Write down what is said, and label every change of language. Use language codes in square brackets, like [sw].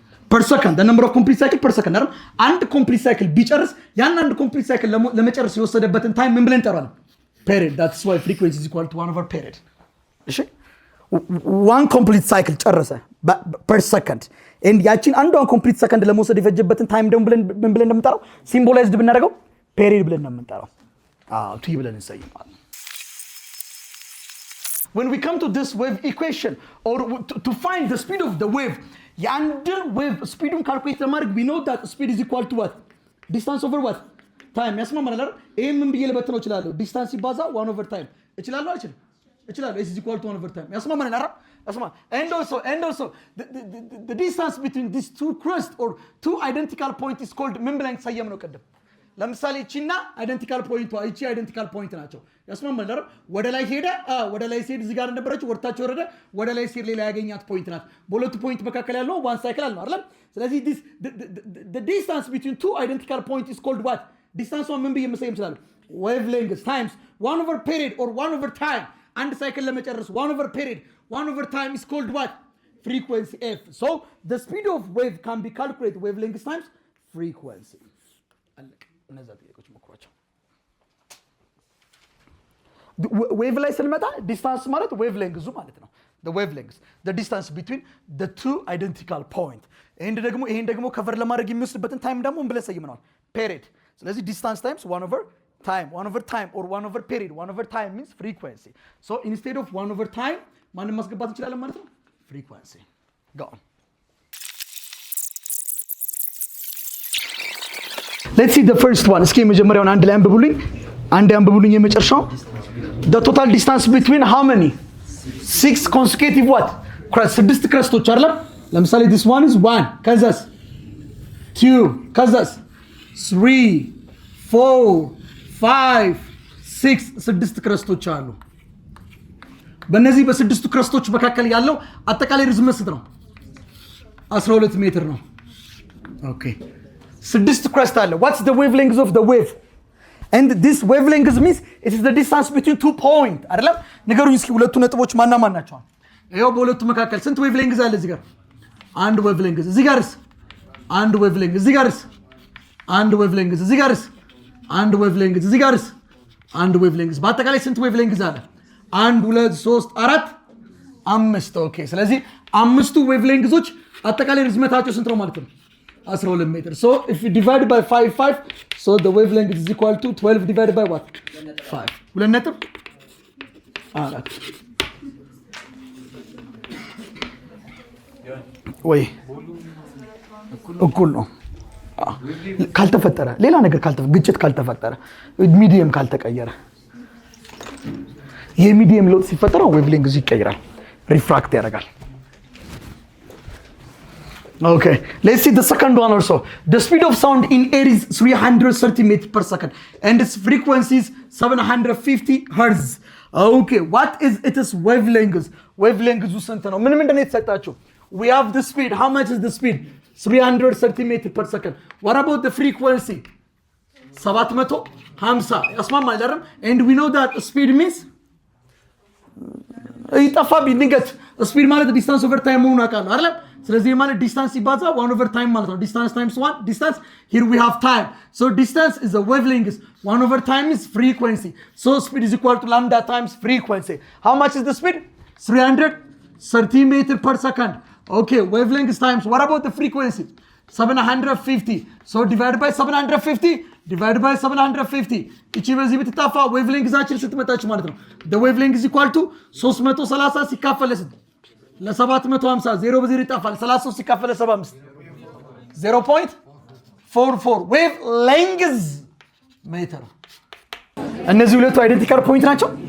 [en] per second the number of complete cycle per second [am] አይደል? አንድ ኮምፕሊት ሳይክል ቢጨርስ ያን አንድ ኮምፕሊት ሳይክል ለመጨረስ የወሰደበትን ታይም ምን ብለን እንጠራለን? [en] period። that's why frequency is equal to 1 over period። [am] እሺ [en] one complete cycle [am] ጨረሰ [en] per second and [am] ያቺን አንዷን ኮምፕሊት ሰከንድ ለመውሰድ የፈጀበትን ታይም ደግሞ ምን ብለን እንደምንጠራው? ሲምቦላይዝድ ብናደርገው period ብለን ነው የምንጠራው። ቱ ብለን እንሰይማለን። [en] when we come to this wave equation or to find the speed of the wave, [am] የአንድን ዌቭ ስፒዱን ካልኩሌት ለማድረግ [en] we know that speed is equal to what? distance over what? [am] time። ያስማማናል አይደል? ይሄን ምን ብዬ ልበትነው እችላለሁ? ዲስታንስ ሲባዛ 1 over time እችላለሁ አይችልም? እችላለሁ። [en] is equal to 1 over time። [am] ያስማማናል አይደል? ያስማማናል። [en] and also the distance between these two crests or two identical points is called [am] ምን ብለን ሰየም ነው ቀደም? ለምሳሌ እቺና አይደንቲካል ፖይንቷ እቺ አይደንቲካል ፖይንት ናቸው። ያስማማል አይደል? ወደ ላይ ሄደ ወደ ላይ ሲሄድ እዚህ ጋር እንደነበረች ወርታቸው ወረደ ወደ ላይ ሲሄድ ሌላ ያገኛት ፖይንት ናት። በሁለቱ ፖይንት መካከል ያለው ዋን ሳይክል አለ አይደል? [en] ስለዚህ the distance between two identical points is called what? [am] ዲስታንስ ምን ብዬ መሰየም ይችላል? [en] wavelength times 1 over period or 1 over time። [am] አንድ ሳይክል ለመጨረስ [en] 1 over period 1 over time is called what? frequency f። so the speed of wave can be calculated wavelength times frequency። [am] አለቀ። እነዛ ጥያቄዎች ሞክሯቸው። ዌቭ ላይ ስንመጣ ዲስታንስ ማለት ዌቭ ሌንግዙ ማለት ነው። [en] the wavelength the distance between the two identical point። [am] ይሄን ደግሞ ከቨር ለማድረግ የሚወስድበትን ታይም ደግሞ ምን ብለን ሰይመናል? [en] period። ስለዚህ ዲስታንስ ታይምስ 1 over time 1 over time or 1 over period 1 over time means frequency። so instead of 1 over time [am] ማንን ማስገባት እንችላለን ማለት ነው? [en] frequency። go on። let's see the first one። [am] እስኪ መጀመሪያውን አንድ ላይ አንብቡልኝ የመጨረሻው [en] the total distance between how many? 6 consecutive what? [am] ስድስት ክረስቶች አይደለም? ለምሳሌ [en] this one is 1 [am] ከዛስ 2 ከዛስ 3 4 5 6 ስድስት ክረስቶች አሉ። በእነዚህ በስድስቱ ክረስቶች መካከል ያለው አጠቃላይ ርዝመት ስንት ነው? 12 ሜትር ነው። ኦኬ ስድስት ክረስት አለ። [en] what's the wavelength of the wave? and this wavelength means it is the distance between 2 points አይደለም? [am] ንገሩኝ እስኪ ሁለቱ ነጥቦች ማና ማን ናቸው? ይሄው በሁለቱ መካከል ስንት wavelength አለ? እዚህ ጋር አንድ wavelength፣ እዚህ ጋርስ አንድ wavelength፣ እዚህ ጋርስ አንድ wavelength፣ እዚህ ጋርስ አንድ wavelength፣ እዚህ ጋርስ አንድ wavelength። በአጠቃላይ ስንት wavelength አለ? 1 2 3 4 5። ኦኬ ስለዚህ አምስቱ wavelengths አጠቃላይ ርዝመታቸው ስንት ነው ማለት ነው? [en] 12 ሜትር። so if you divide by 5 so the wavelength is equal to 12 divided by what? [am] 5 2 ነጥብ 4 ወይ እኩል ነው ካልተፈጠረ ሌላ ነገር ግጭት ካልተፈጠረ ሚዲየም ካልተቀየረ ይሄ ሚዲየም ለውጥ ሲፈጠር ዌቭሌንግዝ ይቀየራል ሪፍራክት ያደርጋል [en] Okay, let's see the second one also. The speed of sound in air is 330 meters per second and its frequency is 750 hertz. Okay, what is its wavelength? [am] Wavelength is ስንት ነው? ምን ምንድነው የተሰጣችሁ? [en] We have the speed. How much is the speed? 330 meters per second. What about the frequency? [am] 750. ያስማማል አይደል? [en] And we know that speed means [am] ይጠፋብኝ ንገት ስፒድ ማለት ዲስታንስ ኦቨር ታይም መሆኑን አውቃለሁ አይደል? ስለዚህ ማለት ዲስታንስ ሲባዛ 1 over time ማለት ነው። ዲስታንስ ታይምስ 1 ዲስታንስ [en] here we have time. So distance is a wavelength. 1 over time is frequency. So speed is equal to lambda times frequency. How much is the speed? 330 meters per second. Okay, wavelength times what about the frequency? 750. So divided by 750 [am] divided by 750 እቺ በዚህ ብትጣፋ wavelength ዛችን ስትመጣች ማለት ነው። [en] The wavelength is equal to 330 [am] ሲካፈል ለ750 0 በ0 ይጣፋል 33 ሲካፈል 75 0.44 wavelength ሜትር። እነዚህ ሁለቱ አይደንቲካል ፖይንት ናቸው።